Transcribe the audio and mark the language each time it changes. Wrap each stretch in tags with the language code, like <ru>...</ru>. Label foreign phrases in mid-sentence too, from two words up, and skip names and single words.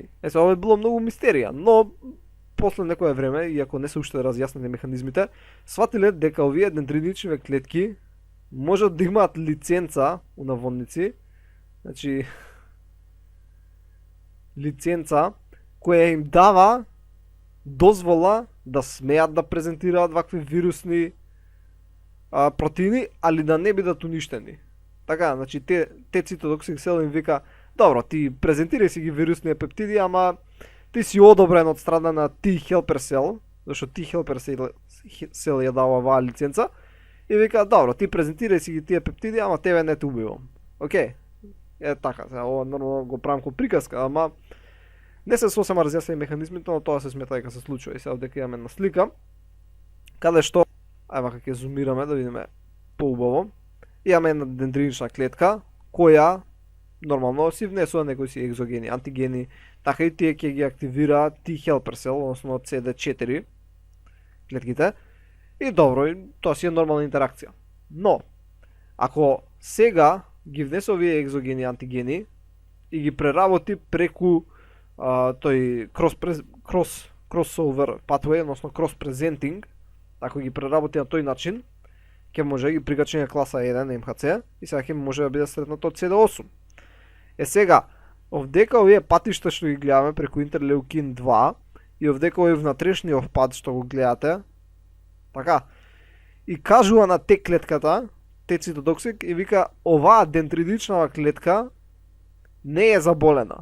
<mk>Ова е било многу мистерија, но после некое време, иако не се уште разјаснени механизмите, сватиле дека овие дендритични клетки можат да имаат лиценца у наводници, значи лиценца која им дава дозвола да смеат да презентираат вакви вирусни протеини, али да не бидат уништени. Така, значи те</mk> <en>cytotoxic cell</en> <mk>им вика, добро, ти презентирај си ги вирусни пептиди, ама ти си одобрен од страна на</mk> <en>T helper cell,</en> <mk>зашто</mk> <en>T helper cell</en> <mk>ја дава оваа лиценца, и вика, добро, ти презентирај си ги тие пептиди, ама тебе не те убивам. Океј, е така, ова нормално го правам ко приказка, ама не се сосема разјаснени механизмите, но тоа се смета дека се случува. И сега дека имаме на слика, каде што, ајде како ќе зумираме да видиме поубаво, имаме една дендритична клетка, која нормално си внесува некои си екзогени, антигени, така и тие ќе ги активираат</mk> <en>T helper cell,</en> <mk>односно CD4 клетките. И добро, тоа си е нормална интеракција. Но, ако сега ги внесе овие екзогени антигени и ги преработи преку тој</mk> <en>crossover pathway,</en> <mk>односно</mk> <en>cross presenting,</en> <mk>ако ги преработи на тој начин, ќе може да ги прикачи на класа 1 на МХЦ и сега ќе може да биде сретнато од CD8. Сега, овдека овие патишта што ги гледаме преку интерлеукин 2 и овдека овој внатрешниот пат што го гледате, така, и кажува на Т клетката, Т цитотоксик, и вика, оваа дендритична клетка не е заболена.</mk>